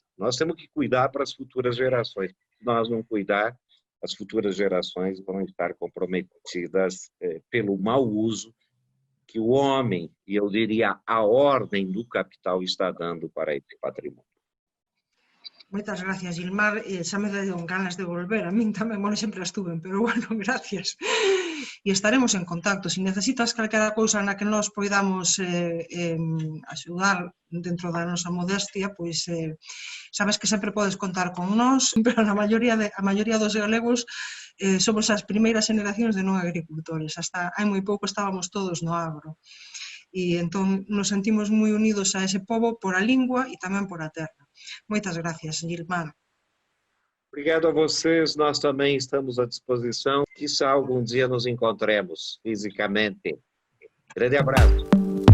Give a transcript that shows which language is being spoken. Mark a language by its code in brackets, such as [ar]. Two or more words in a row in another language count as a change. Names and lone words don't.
[pt] Nós temos que cuidar para as futuras gerações. Se nós não cuidar, as futuras gerações vão estar comprometidas pelo mau uso que o homem, e eu diria a ordem do capital, está dando para esse patrimônio. [gl] Moitas gracias, Gilmar. Xa me deu ganas de volver. A min tamén, bueno, sempre estuve, pero bueno, gracias. E estaremos en contacto. Se necesitas calquera cousa na que nós poidamos axudar dentro da nosa modestia, pois sabes que sempre podes contar con nós, pero a maioría dos galegos somos as primeiras generacións de non agricultores. Hasta hai moi pouco estábamos todos no agro. E entón nos sentimos moi unidos a ese pobo por a lingua e tamén por a terra. Moitas gracias, Gilmar. [pt] Obrigado a vocês, nós também estamos à disposição. Quizá algum dia nos encontremos fisicamente. Grande abraço.